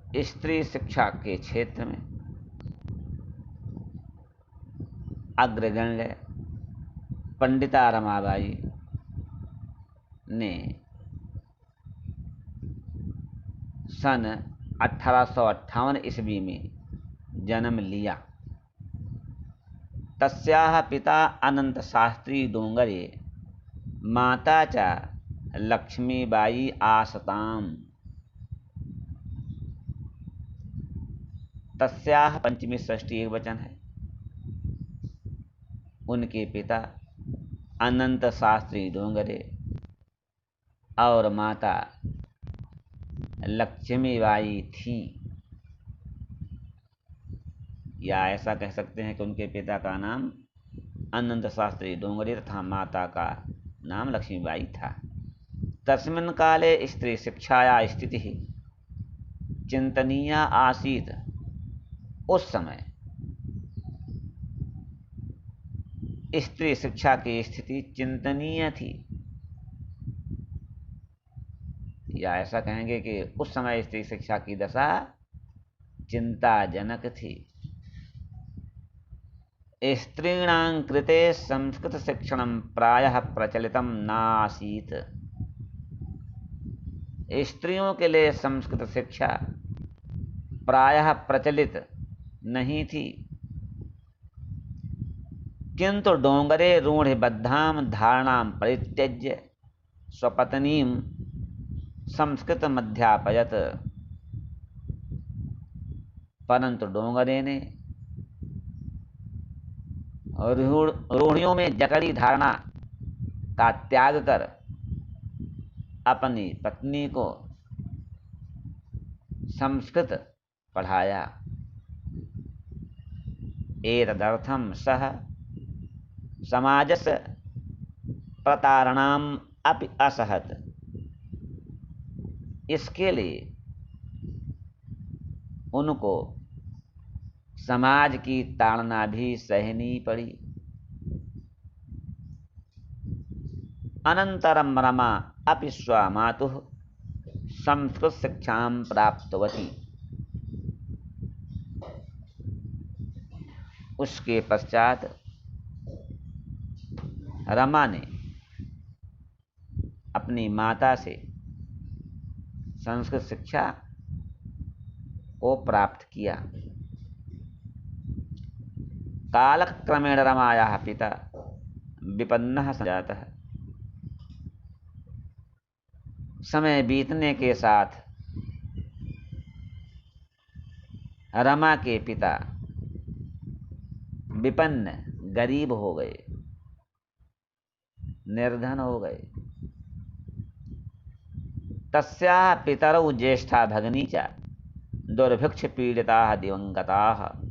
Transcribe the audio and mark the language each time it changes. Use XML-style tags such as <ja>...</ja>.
<hi>स्त्री शिक्षा के क्षेत्र में अग्रगण्य पंडिता रमाबाई ने सन 1858 ईस्वी में जन्म लिया।</hi> <sa>तस्याः पिता अनंत शास्त्री डोंगरे, माता च लक्ष्मीबाई आसताम्।</sa> <hi>तस्याः पंचमी षष्ठी एक वचन है। उनके पिता अनंत शास्त्री डोंगरे और माता लक्ष्मीबाई थी, या ऐसा कह सकते हैं कि उनके पिता का नाम अनंत शास्त्री डोंगरे तथा माता का नाम लक्ष्मीबाई था।</hi> <sa>तस्मिन् काले स्त्री शिक्षाया स्थिति चिंतनीया आसीत्।</sa> <hi>उस समय स्त्री शिक्षा की स्थिति चिंतनीय थी, या ऐसा कहेंगे कि उस समय स्त्री शिक्षा की दशा चिंताजनक थी।</hi> <sa>स्त्रीणां कृते संस्कृत शिक्षणं प्रायः प्रचलितं नासीत्।</sa> <hi>स्त्रियों के लिए संस्कृत शिक्षा प्रायः प्रचलित नहीं थी,</hi> <sa>किंतु डोंगरे रूढ़िबद्धां धारणां परित्यज्य स्वपत्नीं संस्कृतमध्यापयत्।</sa> <hi>परंतु डोंगरे ने रूढ़ियों में जकड़ी धारणा का त्याग कर अपनी पत्नी को संस्कृत पढ़ाया।</hi> <sa>एतदर्थं सः समाजस्य प्रतारणाम् अपि असहत।</sa> <hi>इसके लिए उनको समाज की ताड़ना भी सहनी पड़ी।</hi> <sa>अनंतरम रमा अपि स्वमातुः संस्कृत शिक्षां प्राप्तवती।</sa> <hi>उसके पश्चात रमा ने अपनी माता से संस्कृत शिक्षा को प्राप्त किया।</hi> <sa>कालक्रमेण रमायाः पिता विपन्नः जातः।</sa> <hi>समय बीतने के साथ रमा के पिता विपन्न, गरीब हो गए, निर्धन हो गए।</hi> <sa>तस्याः पितरौ ज्येष्ठा भगिनी च दुर्भिक्ष पीड़िताः दिवंगताः।</sa>